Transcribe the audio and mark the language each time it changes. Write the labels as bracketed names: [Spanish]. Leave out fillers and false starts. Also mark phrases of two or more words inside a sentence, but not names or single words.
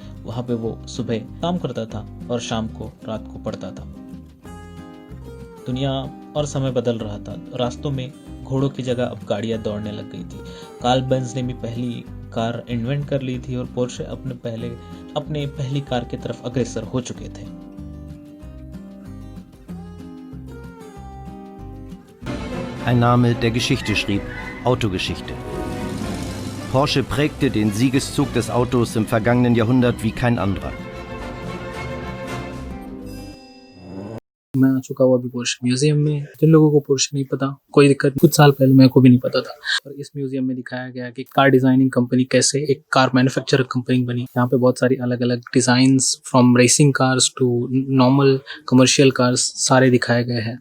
[Hindi] वहाँ पे वो सुबह काम करता था और शाम को रात को पढ़ता था। दुनिया और समय बदल रहा था। रास्तों में घोड़ों की जगह अब गाड़ियां दौड़ने लग गई थी। कार्ल बेंज ने भी पहली कार इन्वेंट कर ली थी और पोर्शे अपने पहली कार की तरफ अग्रसर हो चुके थे। [German] Ein Name, der Geschichte schrieb, Autogeschichte. Porsche prägte den Siegeszug des Autos im vergangenen Jahrhundert wie kein anderer. [Hindi] मैं आ चुका हूँ अभी पोर्शे म्यूजियम में। जिन लोगों को पोर्शे नहीं पता, कोई दिक्कत, कुछ साल पहले मेरे को भी नहीं पता था। और इस म्यूजियम में दिखाया गया कि [English] car designing company [Hindi] कैसे एक [English] car manufacturer company [Hindi] बनी। यहाँ पे बहुत सारी अलग अलग डिजाइन्स, [English] from racing cars to normal commercial cars, [Hindi] सारे दिखाए गए हैं।